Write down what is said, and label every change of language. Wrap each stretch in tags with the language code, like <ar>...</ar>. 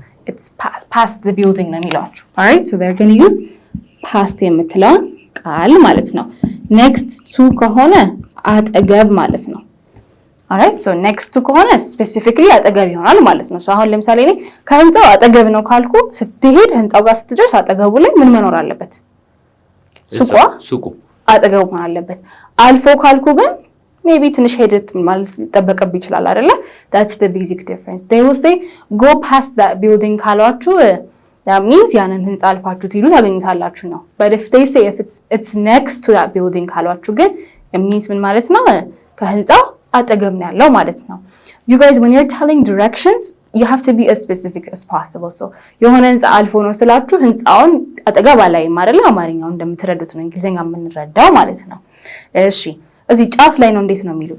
<en>it's past the building</en> <am>ነው የሚሏቸው።</am> <en>alright so they're going to use past</en> <am>የምትለውን ቃል ማለት ነው። next to ከሆነ አጠገብ ማለት ነው።</am> <en>alright so next to</en> <am>ከሆነ ስፔሲፊካሊ አጠገብ ይሆናል ማለት ነው። አሁን ለምሳሌ እኔ ከህንፃው አጠገብ ነው ካልኩ ስትሄድ ህንፃው ጋር ስትደርስ አጠገቡ ላይ ምን መኖር አለበት? ሱቁ አጠገቡ መሆን አለበት። አልፎ ካልኩ ግን ሜቢ ትንሽ ሄደት ማለት ሊጠበቅብኝ ይችላል አይደለ?</am> <en>that's the basic difference. they will say go past that building ካሏችሁ that means</en> <am>ያንን ህንፃ አልፋችሁ ትሄዱ ታገኙታላችሁ ነው።</am> <en>but if they say if it's next to that building ካሏችሁ ግን it means</en> <am>ምን ማለት ነው? ከህንፃው አጠገብ ነው ያለው ማለት ነው።</am> <en>you guys when you're telling directions you have to be as specific as possible.</en> <am>so የሆነ ህንፃ አልፎ ነው ስላችሁ ህንፃውን አጠገብ አላይም አይደለ? አማርኛው እንደምትረዱት ነው እንግሊዘኛ የምንረዳው ማለት ነው። እሺ እዚህ ጫፍ ላይ ነው እንዴት ነው የሚሉ?</am>